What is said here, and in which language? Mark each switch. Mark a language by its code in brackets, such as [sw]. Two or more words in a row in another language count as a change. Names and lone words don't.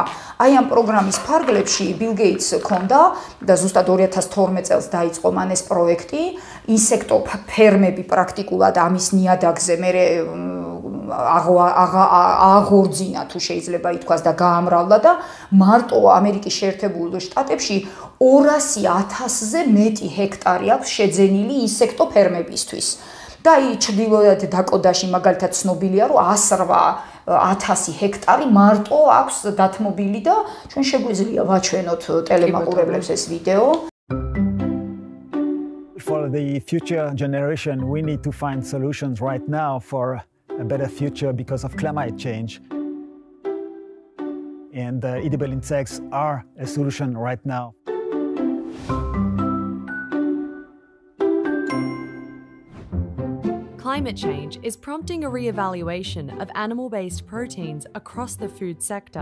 [ka] აი ამ პროგრამის ფარგლებში ბილ გეიტს ჰქონდა და ზუსტად 2012 წელს დაიწყო მან ეს პროექტი, ინსექტო ფერმები პრაქტიკულად ამის ნიადაგზე მერე აღორძინა თუ შეიძლება ითქვას და გაამრავლა და მარტო ამერიკის შეერთებულ შტატებში 200,000-ზე მეტი ჰექტარი აქვს შეძენილი ინსექტო ფერმებისთვის. და აი ჩრდილოეთ დაკოტაში მაგალითად ცნობილია, რომ 108,000 ჰექტარი მარტო აქვს დათმობილი და ჩვენ შეგვიძლია ვაჩვენოთ ტელემაყურებლებს ეს ვიდეო. [en] For the future generation, we need to find solutions right now for a better future because of climate change. And edible insects are a solution right now. Climate change is prompting a re-evaluation of animal-based proteins across the food sector.